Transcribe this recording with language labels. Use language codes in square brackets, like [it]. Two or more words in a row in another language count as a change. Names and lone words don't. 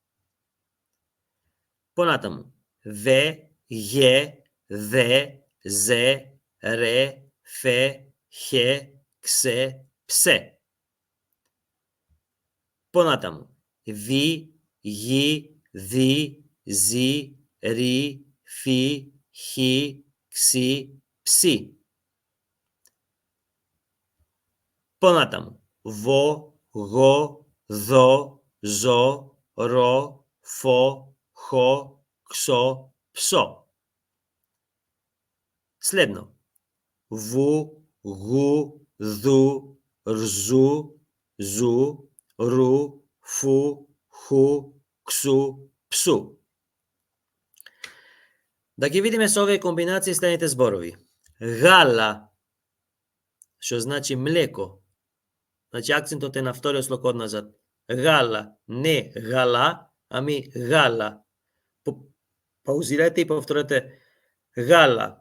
[mk] Понатаму. Ве, је, ве, зе, ре, фе, хе, ксе, псе. Понатаму. Ви, ји, ви, зи, ри, фи, хи, кси, пси. Понатаму. Во, го, зо, зо, ро, фо, хо, ксо, псо. Следно. Ву, гу, зу, рзу, зу, ру, фу, ху, ксу, псу. Да ги видиме со овие комбинации следните зборови. Гала, што значи млеко. Значи акцентот е на вториот слог одназад. Гала, не гала, ами гала. Паузирајте и повторете гала.